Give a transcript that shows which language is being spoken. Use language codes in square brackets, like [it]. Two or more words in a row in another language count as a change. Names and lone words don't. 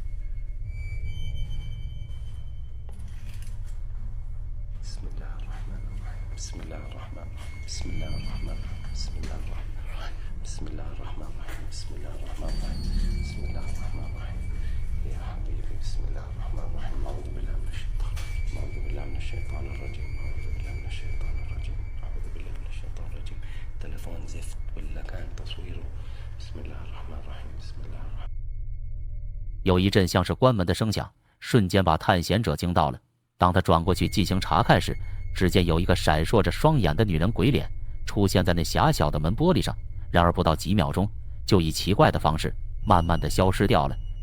[ar] بسم الله الرحمن الرحيم بسم الله الرحمن الرحيم بسم الله الرحمن الرحيم بسم الله الرحمن الرحيم بسم الله الرحمن الرحيم بسم الله الرحمن الرحيم بسم الله الرحمن الرحيم يا حبيبي بسم الله الرحمن الرحيم أعوذ بالله من الشيطان أعوذ بالله من الشيطان الرجيم أعوذ بالله من الشيطان الرجيم أعوذ بالله من الشيطان الرجيم تلفون زفت ولا كان تصويره بسم الله الرحمن الرحيم بسم الله الرحمن [zh] 有一阵像是关门的声响，瞬间把探险者惊到了。当他转过去进行查看时，只见有一个闪烁着双眼的女人鬼脸出现在那狭小的门玻璃上，然而不到几秒钟，就以奇怪的方式慢慢的消失掉了。